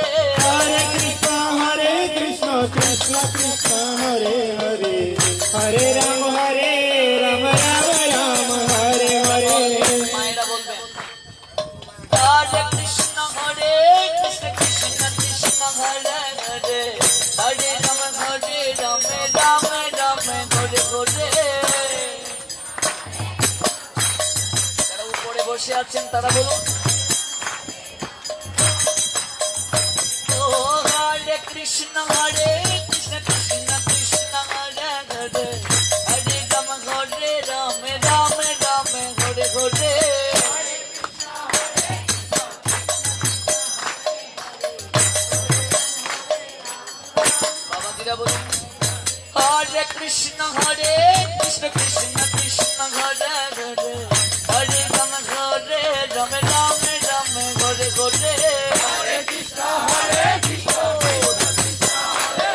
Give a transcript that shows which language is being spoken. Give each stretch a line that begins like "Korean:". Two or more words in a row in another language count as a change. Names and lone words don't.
Sanskrit: हरे कृष्ण कृष्ण कृष्ण हरे हरे हरे राम राम राम हरे हरे
Bangla: মায়েরা বলবেন
Sanskrit: हरे कृष्ण कृष्ण कृष्ण हरे हरे हरे राम राम राम हरे हरे
Bangla: যারা উপরে বসে আছেন তারা বলুন
Sanskrit: ও হরে কৃষ্ণ কৃষ্ণ কৃষ্ণ হরে হরে হরে রাম রাম হরে হরে
Bangla: বাবাজিরা বলুন
Sanskrit: হরে কৃষ্ণ কৃষ্ণ কৃষ্ণ হরে হরে হরে রাম রাম হরে হরে হরে কৃষ্ণ